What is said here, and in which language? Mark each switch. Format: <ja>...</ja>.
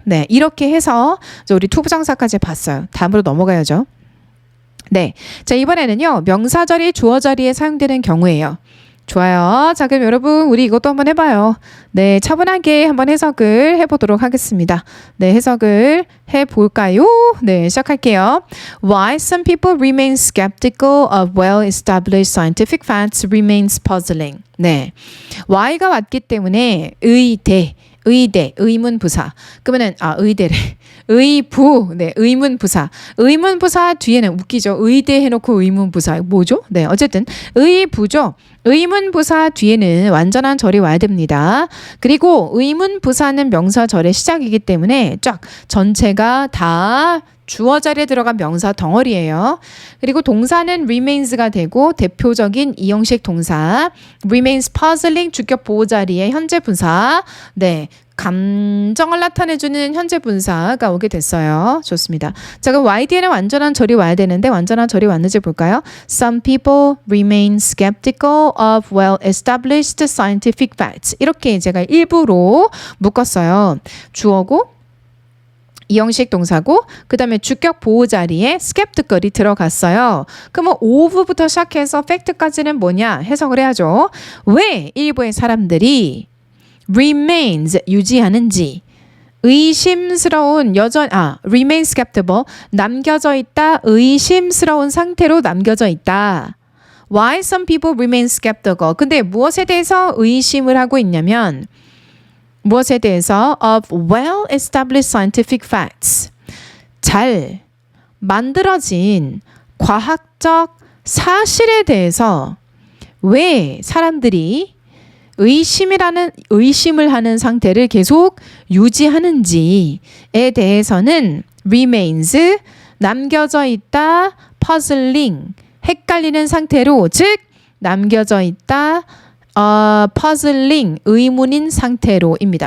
<ko>네, 이렇게 해서 우리 투부정사까지 봤어요. 다음으로 넘어가야죠. 네, 자 이번에는요 명사 자리, 주어 자리에 사용되는 경우예요. 좋아요. 자, 그럼 여러분 우리 이것도 한번 해봐요. 네, 차분하게 한번 해석을 해보도록 하겠습니다. 네, 해석을 해볼까요? 네, 시작할게요.</ko> <en>Why some people remain skeptical of well-established scientific facts remains puzzling.</en> <ko>네, why가 왔기 때문에 의대, 의문부사. 그러면은 의대래. 의부, 네, 의문부사. 의문부사 뒤에는 웃기죠. 의대 해놓고 의문부사. 뭐죠? 네, 어쨌든 의부죠. 의문부사 뒤에는 완전한 절이 와야 됩니다. 그리고 의문부사는 명사절의 시작이기 때문에 쫙 전체가 다 주어 자리에 들어간 명사 덩어리예요. 그리고 동사는 remains가 되고 대표적인 이형식 동사 remains puzzling 주격 보호 자리에 현재 분사. 네. 감정을 나타내주는 현재 분사가 오게 됐어요. 좋습니다. 자, 그럼 y 뒤에는 완전한 절이 와야 되는데 완전한 절이 왔는지 볼까요?</ko> <en>Some people remain skeptical of well-established scientific facts.</en> <ko>이렇게 제가 일부러 묶었어요. 주어고 이형식 동사고 그 다음에 주격 보호 자리에 skeptical이 들어갔어요. 그러면 of부터 시작해서 fact까지는 뭐냐 해석을 해야죠. 왜 일부의 사람들이 remains 유지하는지 의심스러운 remain skeptical, 남겨져 있다, 의심스러운 상태로 남겨져 있다.</ko> <en>Why some people remain skeptical?</en> <ko>근데 무엇에 대해서 의심을 하고 있냐면 무엇에 대해서</ko> <en>of well-established scientific facts.</en> <ko>잘 만들어진 과학적 사실에 대해서 왜 사람들이 의심을 하는 상태를 계속 유지하는지에 대해서는 remains, 남겨져 있다, puzzling, 헷갈리는 상태로, 즉 남겨져 있다, puzzling, 의문인 상태로입니다.</ko>